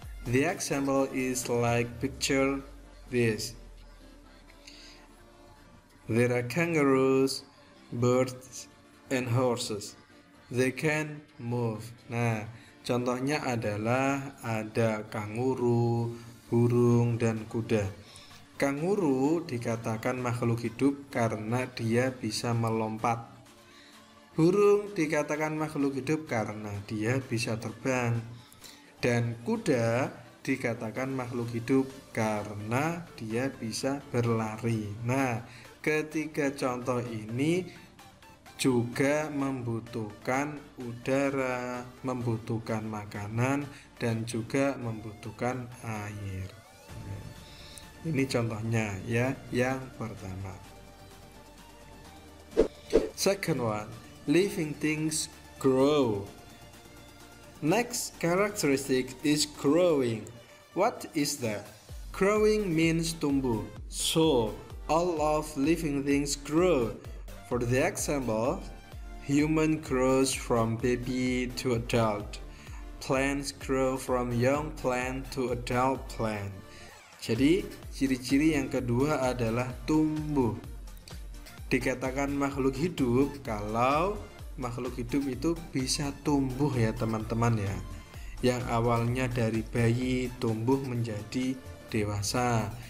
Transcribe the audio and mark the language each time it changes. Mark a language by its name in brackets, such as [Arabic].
[English] The example is like picture this. There are kangaroos, birds, and horses. They can move. [Indonesian] Nah, contohnya adalah ada kanguru, burung, dan kuda. Kanguru dikatakan makhluk hidup karena dia bisa melompat. Burung dikatakan makhluk hidup karena dia bisa terbang. Dan kuda dikatakan makhluk hidup karena dia bisa berlari. Nah, ketiga contoh ini juga membutuhkan udara, membutuhkan makanan, dan juga membutuhkan air. Ini contohnya ya, yang pertama. [English] Second one, living things grow. Next characteristic is growing. What is that? Growing means tumbuh. So, all of living things grow. For the example, human grows from baby to adult. Plants grow from young plant to adult plant. [Indonesian] Jadi, ciri-ciri yang kedua adalah tumbuh. Dikatakan makhluk hidup kalau makhluk hidup itu bisa tumbuh ya teman-teman ya. Yang awalnya dari bayi tumbuh menjadi dewasa.